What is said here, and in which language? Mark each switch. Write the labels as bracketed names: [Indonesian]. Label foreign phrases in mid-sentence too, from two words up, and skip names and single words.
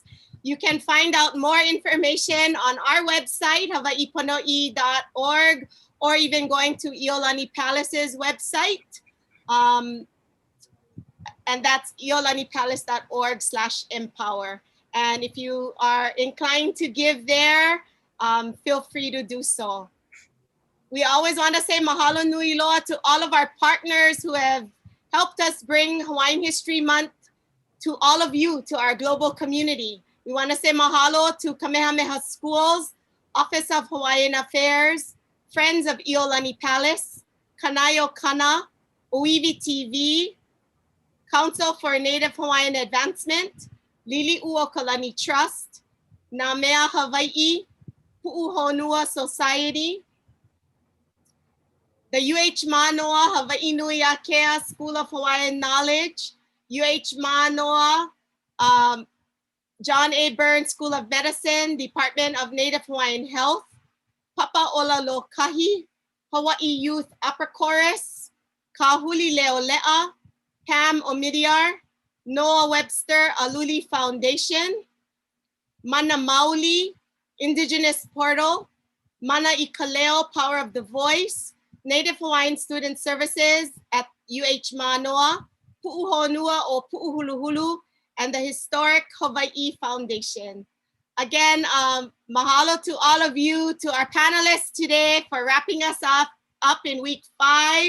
[English] You can find out more information on our website, hawaiiponoʻi.org, or even going to ʻIolani Palace's website. And that's ʻiolanipalace.org/empower. And if you are inclined to give there, feel free to do so. We always want to say [Hawaiian] mahalo nui loa [English] to all of our partners who have helped us bring Hawaiian History Month to all of you, to our global community. We want to say mahalo to Kamehameha Schools, Office of Hawaiian Affairs, Friends of ʻIolani Palace, Kanaio Kana, ʻŌiwiTV, Council for Native Hawaiian Advancement, Liliʻuokalani Trust, Nāmea Hawaii, Puʻu Honua Society, the UH Manoa Hawaii Nui Akea School of Hawaiian Knowledge, UH Manoa John A. Burns School of Medicine, Department of Native Hawaiian Health, Papa Ola Lokahi, Hawaii Youth Upper Chorus, Kahuli Leolea, Pam Omidyar, Noah Webster Aluli Foundation, Mana Mauli, Indigenous Portal, Mana Ikaleo Power of the Voice, Native Hawaiian Student Services at UH Manoa, Pu'u Honua o Pu'u Huluhulu, and the Historic Hawaii Foundation. Again, mahalo to all of you, to our panelists today for wrapping us up in week 5.